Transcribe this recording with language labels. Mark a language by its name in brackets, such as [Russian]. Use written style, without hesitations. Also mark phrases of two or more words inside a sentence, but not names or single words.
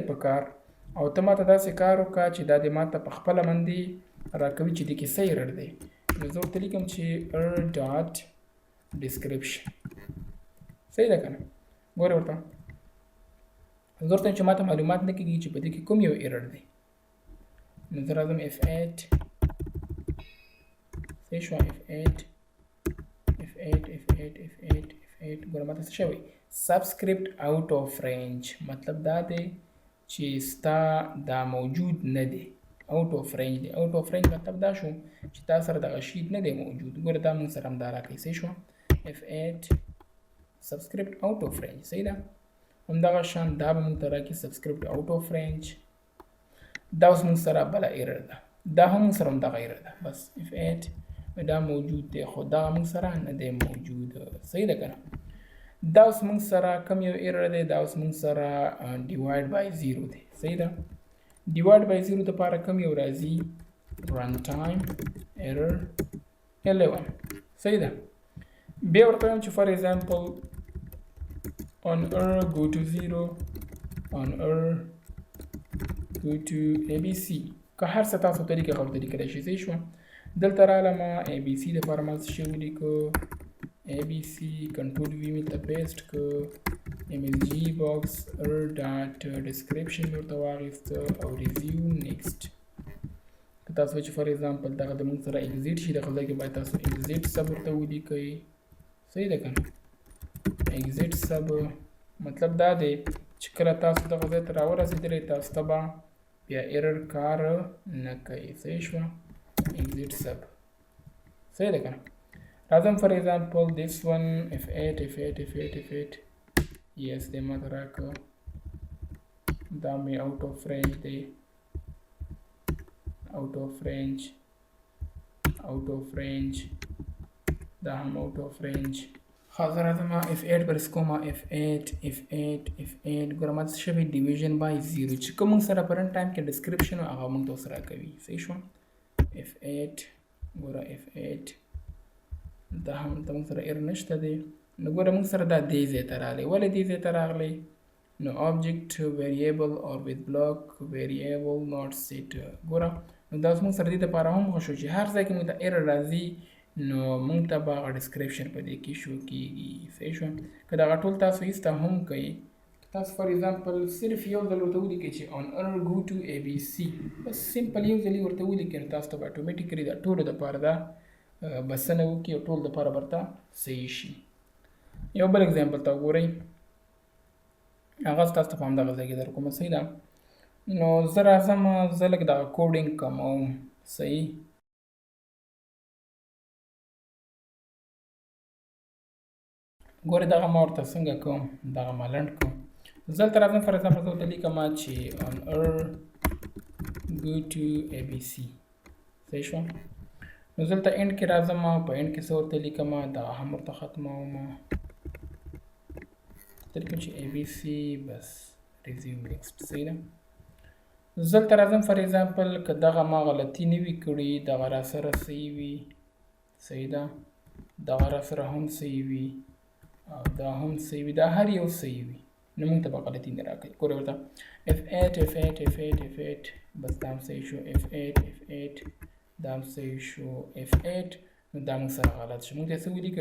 [Pashto] په کار او ته ماته داسې کار وکړه چې دا دې ماته په خپله باندې راکوي چې دې کې څه ایرر دی نو زه ورته لیکم چې [English] error dot description [Pashto] صحیح ده که نه ګورې ورته زه ورته چې ماته معلومات نه کېږي چې په دې کې کوم یو ایرر دی نو زه راځم F8 صحیح شوه F8 ګوره ماته څه شوی [English] subscript out of range [Pashto] مطلب دا دی چې ستا دا موجود نه دی [English] out of range [Pashto] دی [English] out of range [Pashto] مطلب دا شو چې تا سره دغه شیټ نه دی موجود ګوره دا موږ سره همدا راکوي صحیح شوه F8 [English] subscript out of range [Pashto] صحیح ده همدغه شان دا به موږ ته راکړي [English] subscript out of range [Pashto] دا اوس موږ سره بله ایرر ده، دا هم موږ سره همدغه ایرر ده. بس if 8 دا موجود دی خو دغه موږ سره نه دی موجود. صحیح ده که نه؟ دا اوس موږ سره کوم یو ایرر دی؟ دا اوس موږ سره [English] divide by 0 [Pashto] دی. صحیح ده؟ [English] divide by 0 [Pashto] دپاره کوم یو راځي؟ [English] run time error 11. [Pashto] صحیح ده؟ بیا ورته وایم چې [English] for example on error go to 0 on error go to abc. [Pashto] که هر څه تاسو طریقه غوښتلی کېدای شي. صحیح شوه؟ دلته رالم abc دپاره ما څه شی ولیکو؟ abc کنټرول وي مې ته پیسټ که [English] msg box error dot description [Pashto] مې ورته واخیسته او [English] resume next. [Pashto] که تاسو چې [English] for example [Pashto] دغه د موږ سره exit شي دغه ځای کې باید تاسو [English] exit sub [Pashto] ورته ولیکئ. صحیح ده که نه؟ [English] exit sub [Pashto] مطلب دا دی چې کله تاسو دغه ځای ته راورسېدلی تاسو ته به بیا ایرر کار نه کوي. صحیح شوه؟ [English] exit sub. [Pashto] صحیح ده که نه؟ راځم [English] for example this one f8 f8 f8 f8 yes [Pashto] دی ماته راکړه، دا مې [English] out of range [Pashto] دی، [English] out of range [Pashto] دا هم [English] out of range. [Pashto] حاضر راځم f8 برس کومه [English] f8 f8 f8 [Pashto] ګوره ما څه شوی [English] division by 0 [Pashto] چې کوم موږ سره [English] print time [Pashto] کې ډسکرپشن هغه موږ ته اوس راکوي. صحیح شوه؟ [English] f8 ګوره f8 [Pashto] دا هم ته موږ سره ایر نشته دی. نو ګوره موږ سره دا دې ځای ته راغلی. ولې دې ځای ته راغلی؟ [English] نو object variable or with block variable not set. [Pashto] ګوره نو دا اوس موږ سره دې دپاره هم ښه شو چې هر ځای کې موږ ته ایر راځي نو موږ ته به هغه ډسکرپشن په دې کې شو کېږي. صحیح شوه؟ که دغه ټول تاسو ایسته هم کوئ، تاسو [English] for example [Pashto] صرف یو ځل ورته ولیکئ چې [English] on error go to abc، [Pashto] بس سمپل یو ځل یې ورته ولیکئ نو تاسو ته به اټومیټیکلي دا ټولو دپاره دا بسنه وکړي او ټول دپاره برته صحیح شي. یو بل اگزامپل ته وګورئ، هغه تاسو ته په همدغه ځای کې در کومه. صحیح ده؟ نو زه راځم زه لږ دغه کوډینګ کموم. صحیح؟ ګورئ دغه ما ورته څنګه کوم؟ دغه ما لنډ کوم. زه دلته راځم [English] for example [Pashto] زه ورته لیکم چې [English] on error go to abc. [Pashto] صحیح شوه؟ نو زه دلته اینډ کې راځم په اینډ کې څه ورته لیکم دغه هم ورته ختموم طریقه چې abc بس [English] resume next. [Pashto] صحیح ده؟ زه دلته راځم [English] for example [Pashto] که دغه ما غلطي نه وي کړې دغه را سره صحیح وي. صحیح ده؟ دغه را سره هم صحیح وي او دا هم صحیح وي، دا هر یو صحیح وي نو موږ ته به غلطي نه راکوي. ګورئ ورته [English] f8 f8 f8 f8 [Pashto] بس دا هم صحیح شو، [English] f8 f8 [Pashto] دا هم صحیح شو، f8 نو دا موږ سره غلط شو. موږ ته څه ولیکه؟